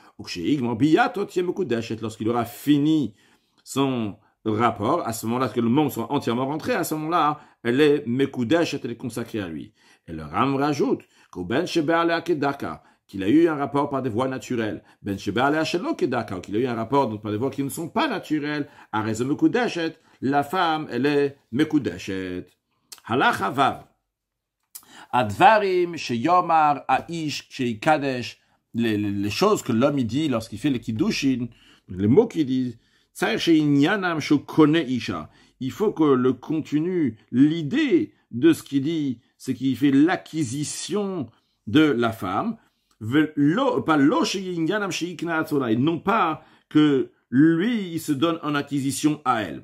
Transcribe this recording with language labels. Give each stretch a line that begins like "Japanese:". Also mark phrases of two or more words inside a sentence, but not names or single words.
French: Lorsqu'il aura fini son rapport, à ce moment-là, que le membre soit entièrement rentré, à ce moment-là, elle est mekudeshet, elle est consacrée à lui. Et le Ram rajoute qu'il a eu un rapport par des voies naturelles, qu'il a eu un rapport par des voies qui ne sont pas naturelles, la femme, elle est mekudeshet.
Hebrew: הלכה וו. הדברים שיאמר האיש כשיקדש,
French: les choses que l'homme dit lorsqu'il fait les kiddushin, les mots qu'il dit, il faut que le contenu, l'idée de ce qu'il dit, c'est qu'il fait l'acquisition de la femme. Pas et non pas que lui, il se donne en acquisition à elle.